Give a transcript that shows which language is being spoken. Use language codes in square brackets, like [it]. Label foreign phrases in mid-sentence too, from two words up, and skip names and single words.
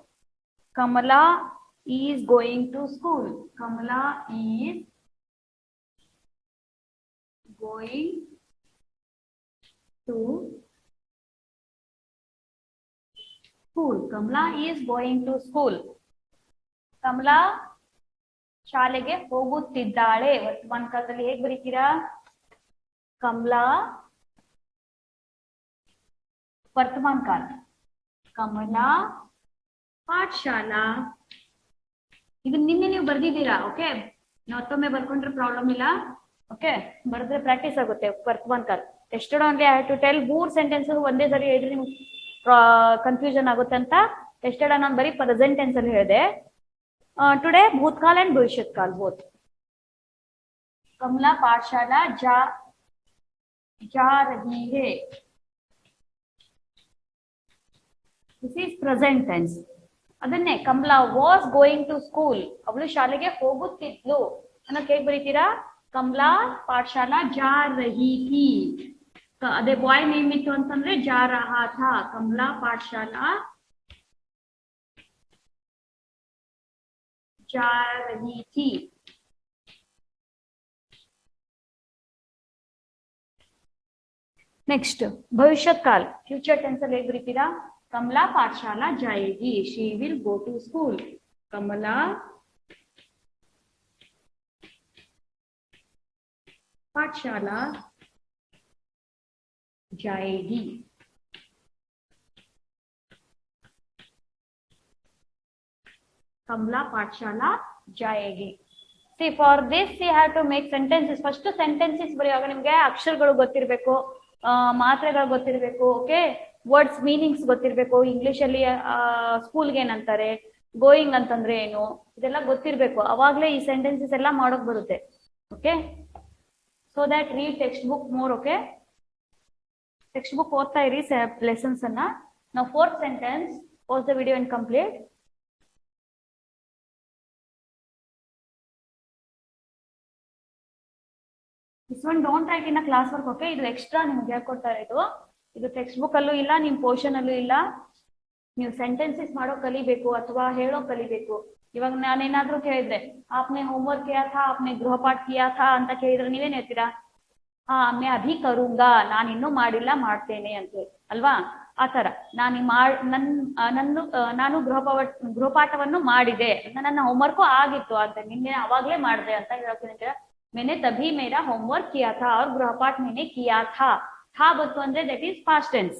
[en] Kamala is going to school. Kamala is going to school. Kamala is going to school. [kn] Kamala ಶಾಲೆಗೆ ಹೋಗುತ್ತಿದ್ದಾಳೆ. ವರ್ತಮಾನ ಕಾಲದಲ್ಲಿ ಹೇಗೆ ಬರೀತೀರಾ? ಕಮಲಾ ವರ್ತಮಾನ ಕಾಲ. ಕಮಲಾ ಪಾಠಶಾಲಾ. ಇದು ನಿನ್ನೆ ನೀವು ಬರ್ದಿದ್ದೀರಾ. ಓಕೆ, ಮತ್ತೊಮ್ಮೆ ಬರ್ಕೊಂಡ್ರೆ ಪ್ರಾಬ್ಲಮ್ ಇಲ್ಲ. ಓಕೆ, ಬರೆದ್ರೆ ಪ್ರಾಕ್ಟೀಸ್ ಆಗುತ್ತೆ. ವರ್ತಮಾನ ಕಾಲ [en] tested only. I have to tell 3 sentences [kn] ಒಂದೇ ಸರಿ ಹೇಳಿದ್ರೆ ನಿಮ್ಗೆ ಕನ್ಫ್ಯೂಷನ್ ಆಗುತ್ತೆ ಅಂತ ಟೆಸ್ಟೆಡ್ ನಾನು ಬರೀ [en] present tense [kn] ಅಲ್ಲಿ ಹೇಳಿದೆ. [hi] टुडे भूतकाल एंड भविष्यत काल बोथ. कमला पाठशाला जा रही है. [en] this is present tense. ಅದನ್ನೇ Kamala was going to school. [kn] ಅವಳು ಶಾಲೆಗೆ ಹೋಗುತ್ತಿದ್ಲು ಅನ್ನೋಕೆ ಹೇಗೆ ಬರೀತೀರಾ? [hi] कमला पाठशाला जा रही थी. [kn] ಅದೇ [en] boy name [kn] ಇತ್ತು ಅಂತಂದ್ರೆ [hi] जा रहा था. कमला पाठशाला जा रही थी. [kn] नेक्स्ट [hi] भविष्यत काल [en] future tense [kn] ಅಲ್ಲಿ ಹೇಗೆ ಬರೀತೀರಾ? [hi] कमला पाठशाला जाएगी. [en] she will go to school. [hi] कमला पाठशाला जाएगी. कमला पाठशाला जाएगी. [en] See, for this you have to make sentences. First sentences [kn] ಬರೆಯುವಾಗ ನಿಮಗೆ ಅಕ್ಷರಗಳು ಗೊತ್ತಿರಬೇಕು, ಮಾತ್ರೆಗಳು ಗೊತ್ತಿರಬೇಕು. ಓಕೆ, [en] words meanings [kn] ಗೊತ್ತಿರಬೇಕು. ಇಂಗ್ಲಿಷ್ ಅಲ್ಲಿ ಸ್ಕೂಲ್ಗೆ ಏನಂತಾರೆ, ಗೋಯಿಂಗ್ ಅಂತಂದ್ರೆ ಏನು, ಇದೆಲ್ಲ ಗೊತ್ತಿರಬೇಕು. ಅವಾಗಲೇ ಈ ಸೆಂಟೆನ್ಸಸ್ ಎಲ್ಲ ಮಾಡೋಕ್ ಬರುತ್ತೆ. [en] okay, so that read text book more. [kn] ಓಕೆ, [en] text book [kn] ಓದ್ತಾ ಇರಿ ಲೆಸನ್ಸ್ ಅನ್ನ. [en] ನಾವು fourth sentence, watch the video and complete. This one don't write in a class work. [kn] Okay, ಇದು ಎಕ್ಸ್ಟ್ರಾ ನಿಮ್ಗೆ ಹೇಳ್ಕೊಡ್ತಾರೆ. ಇದು [en] text book [kn] ಅಲ್ಲೂ ಇಲ್ಲ, ನಿಮ್ ಪೋರ್ಷನ್ ಅಲ್ಲೂ ಇಲ್ಲ. ನೀವು ಸೆಂಟೆನ್ಸಸ್ ಮಾಡೋ ಕಲಿಬೇಕು ಅಥವಾ ಹೇಳೋ ಕಲಿಬೇಕು. ಇವಾಗ ನಾನೇನಾದ್ರೂ ಕೇಳಿದ್ರೆ [hi] आपने होमवर्क किया था [kn] आपने गृहपाठ किया था ಅಂತ ಕೇಳಿದ್ರೆ ನೀವೇನ್ ಹೇಳ್ತೀರಾ? [hi] ಹಾ मैं अभी करूंगा, [kn] ನಾನು ಇನ್ನೂ ಮಾಡಿಲ್ಲ ಮಾಡ್ತೇನೆ ಅಂತ ಹೇಳಿ ಅಲ್ವಾ. ಆ ತರ ನಾನು ಗೃಹಪಾಠವನ್ನು ಮಾಡಿದೆ, ನನ್ನ ಹೋಮ್ವರ್ಕ್ ಆಗಿತ್ತು ಅಂತ ನಿನ್ನೆ ಅವಾಗ್ಲೇ ಮಾಡಿದೆ ಅಂತ ಹೇಳ್ತೀನಿ. [hi] मैंने तभी मेरा होमवर्क किया था और गृहपाठ मैंने किया था [kn] ಬಂತು ಅಂದ್ರೆ [en] that is past tense.